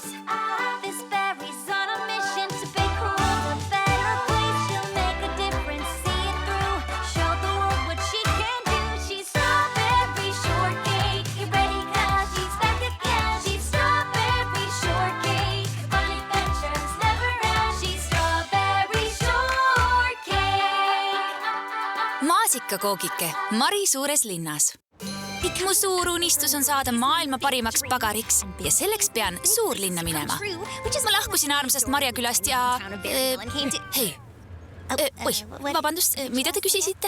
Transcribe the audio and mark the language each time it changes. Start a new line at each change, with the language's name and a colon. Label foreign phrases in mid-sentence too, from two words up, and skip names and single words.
English: This berry's on a mission to make her world a better place. She'll make a difference, see it through. Show the world what she can do. She's strawberry shortcake. Get ready 'cause she's back again. She's strawberry shortcake. Fun adventures never end. She's strawberry shortcake.
Estonian: Maasikakoogike Mari suures linnas. Mu suur unistus on saada maailma parimaks pagariks ja selleks pean suurlinna minema. Ma lahkusin armsast Marjakülast ja... Hei, vabandust, mida te küsisite?